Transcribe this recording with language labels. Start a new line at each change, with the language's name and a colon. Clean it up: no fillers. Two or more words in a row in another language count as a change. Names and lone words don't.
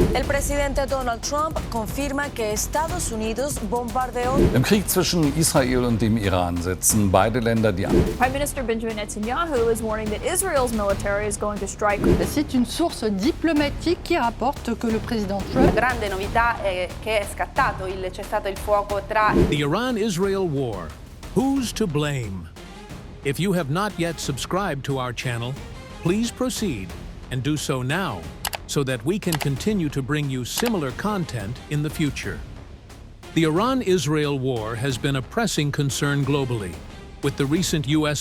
Spanish: El presidente Donald Trump confirma que Estados Unidos bombardeó.
German: Im Krieg zwischen Israel und dem Iran setzen beide Länder die
English: Prime Minister Benjamin Netanyahu is warning that Israel's military is going to strike.
French: C'est une source diplomatique qui rapporte que le président Trump.
Italian: La grande novità è che è scattato il cessate il fuoco tra.
English: The Iran-Israel war. Who's to blame? If you have not yet subscribed to our channel, please proceed and do so now, so that we can continue to bring you similar content in the future. The Iran-Israel war has been a pressing concern globally, with the recent U.S.